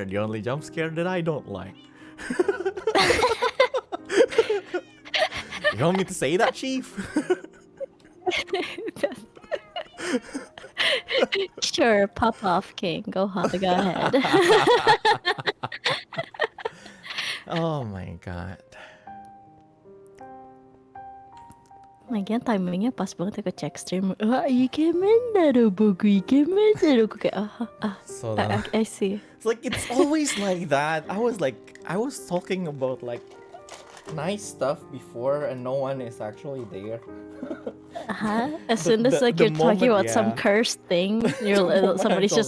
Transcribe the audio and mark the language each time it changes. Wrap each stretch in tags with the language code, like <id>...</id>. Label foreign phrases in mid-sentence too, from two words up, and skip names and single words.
<en>The only jump scare that I don't like. You want me to say that, Chief? Sure, pop off, King. Go ahead. Oh my god.</en> <id>Lagian timingnya pas banget aku</id> <en>check stream.</en> <ja>イケメンだろ僕、イケメンだろ.</ja> <id>Aku kayak</id> <en>So I see. it's like it's always like that. I was talking about like nice stuff before and no one is actually there. As soon as like the you're talking moment, about some yeah. cursed thing, somebody's talk</en>